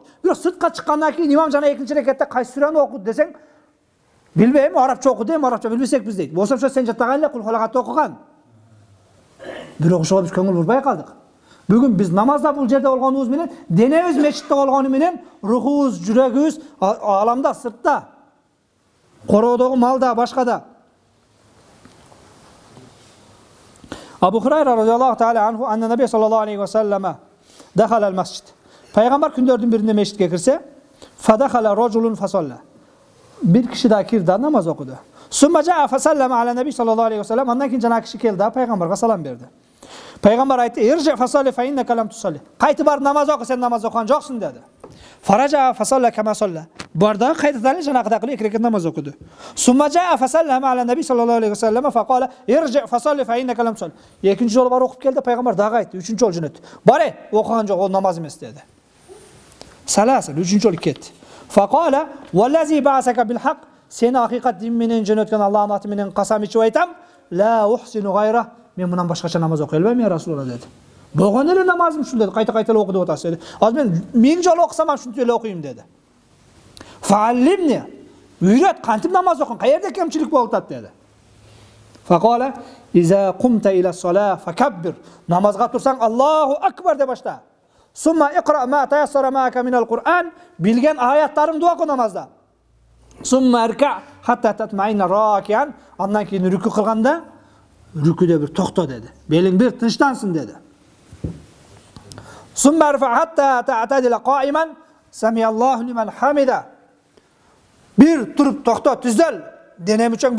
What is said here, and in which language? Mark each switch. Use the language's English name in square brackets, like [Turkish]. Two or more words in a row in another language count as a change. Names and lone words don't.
[Kyrgyz] Бирок сыртка чыккандан кийин имам жана экинчи рекетте кайсы сүрөнү окуд десең, билбейм, арабча окуду дейм, арабча билбесекпиз дейт. Болсо ошо сен жаттаган эле кул халакатты окуган. Бирок ошого биз көңүл бурбай калдык. Бүгүн биз намазда бул жерде болгонубуз менен, денебиз мечитте болгону менен, рухубуз, жүрөгүбүз аламда, сыртта, короодогу малда, башкада. [Arabic] أبو هريرة رضي الله تعالى عنه أن النبي صلى الله عليه وسلم دخل المسجد. [Kyrgyz] Пайгамбар күндөрдүн биринде мечитке кирсе, [Arabic] فدخل رجل فصلى. [Kyrgyz] Бир киши да кирди, намаз окуду. [Arabic] ثم جاء فسلم على النبي صلى الله عليه وسلم. [Kyrgyz] Андан кийин жана киши келди, пайгамбарга салам берди. Пайгамбар айтты: [Arabic] "ارجع فصل فإنك لم تصل." [Kyrgyz] Кайты бар намаз оку, сен намаз окуган жоксуң деди. [Arabic] فرجع فصلى كما صلى. [Kyrgyz] Барда кайтадан жанагыдай кылып 2 рекет намаз окуду. [Arabic] ثم جاء فسلم على النبي صلى الله عليه وسلم فقال ارجع فصل فإنك لم تصل." [Kyrgyz] Экинчи жолу бар окуп келди, пайгамбар дагы айтты, 3-чү жолу жөнөттү. "Бар, окуган жок, ол намаз эмес" деди. Саласа, 3-чү жолу кетти. [Arabic] فقال والذي بعثك بالحق." [Kyrgyz] Сени акыйкат дин менен жөнөткөн Аллахтын аты менен касам ичип айтам, [Arabic] لا أحسن غيره. [Kyrgyz] Мен мындан башкача намаз окуй албайм, [Arabic] يا رسول الله [Kyrgyz] деди. Болгон эле намазым ушул деди, кайта-кайта эле окуп атасыз деди. Азыр мен 1000 жолу окусам ушинтип эле окуйм деди. Фааллимни, үйрөт, кантип намаз окуйм, каерде кемчилик болуп атат деди. [Arabic] فقال إذا قمت إلى الصلاة فكبر." [Kyrgyz] Намазга турсаң [Arabic] الله أكبر [Kyrgyz] деп башта. [Arabic] ثم اقرأ ما تيسر معك من القرآن. [Kyrgyz] Билген аяттарыңды оку намазда. [Arabic] ثم اركع حتى تطمئن راكعا. [Kyrgyz] Андан кийин рүкү кылганда рүкүдө бир токто деди. Белиң бир тынчтансın деди. [Arabic] ثم ارفع حتى تعتدل قائما. سمع الله لمن حمده. [Kyrgyz] Bir туруп токто, түзөл.